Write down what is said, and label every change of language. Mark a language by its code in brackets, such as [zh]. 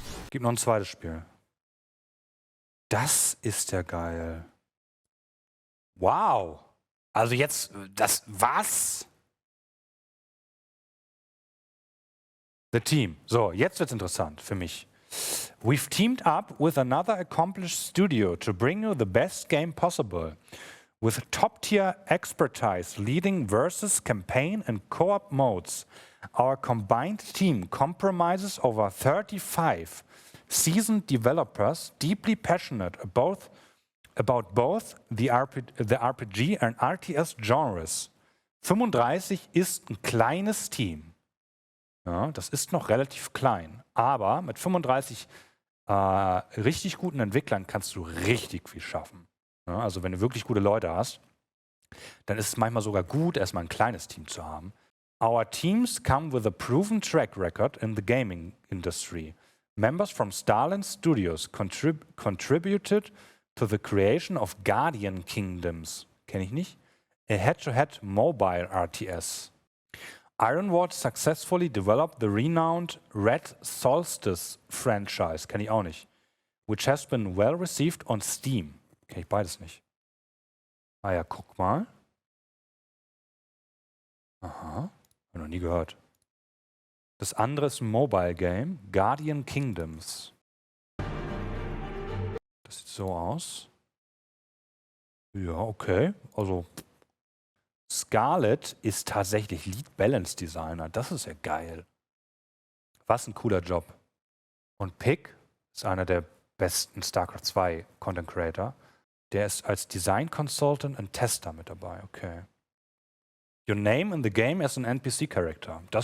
[de] Gibt noch ein zweites Spiel. Das ist ja geil. Wow. Also jetzt, was? [en] The Team. [de] So, jetzt wird's interessant für mich. [en] We've teamed up with another accomplished studio to bring you the best game possible. With top-tier expertise leading versus campaign and co-op modes, our combined team comprises over 35 seasoned developers deeply passionate about both the RPG and RTS genres. [de] 35 ist ein kleines Team. Ja, das ist noch relativ klein. Aber mit 35 richtig guten Entwicklern kannst du richtig viel schaffen. Ja, also wenn du wirklich gute Leute hast, dann ist es manchmal sogar gut, erstmal ein kleines Team zu haben. [en] Our teams come with a proven track record in the gaming industry. Members from Starland Studios contributed to the creation of Guardian Kingdoms. Kenne ich nicht. A head-to-head mobile RTS. Ironwood successfully developed the renowned Red Solstice franchise, kenne ich auch nicht, which has been well received on Steam. [de] Kenne ich beides nicht. Ah ja, guck mal. Aha, hab noch nie gehört. Das andere ist ein Mobile Game, Guardian Kingdoms. Das sieht so aus. Ja, okay, also Scarlet ist tatsächlich Lead Balance Designer. Das ist ja geil. Was ein cooler Job. Und Pick ist einer der besten StarCraft 2 Content Creator. Der ist als Design Consultant und Tester mit dabei. Okay. [en] Your name in the game as an NPC Character.